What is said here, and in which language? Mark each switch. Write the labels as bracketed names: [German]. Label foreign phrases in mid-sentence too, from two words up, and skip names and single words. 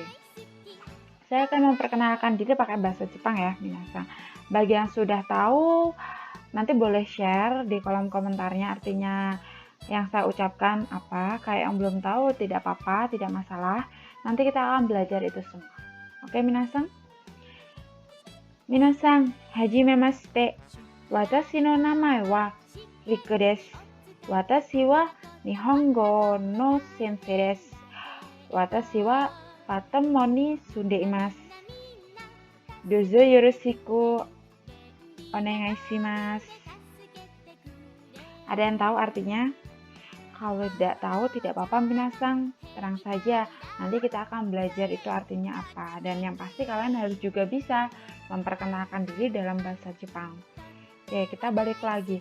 [Indonesian] Saya akan memperkenalkan diri pakai bahasa Jepang ya, minasang. Bagi yang sudah tahu, nanti boleh share di kolom komentarnya artinya yang saya ucapkan apa. Kayak yang belum tahu tidak apa-apa, tidak masalah. Nanti kita akan belajar itu semua. Oke, minasang? [Japanese] 皆さん、はじめまして. 私の名前はリクです. 私は日本語の先生です. 私はパタモンに住んでいます. どうぞよろしくお願いします. [Indonesian] Ada yang tahu artinya? Kalau tidak tahu tidak apa-apa minasang, tenang saja. Nanti kita akan belajar itu artinya apa. Dan yang pasti kalian harus juga bisa memperkenalkan diri dalam bahasa Jepang. Oke, kita balik lagi.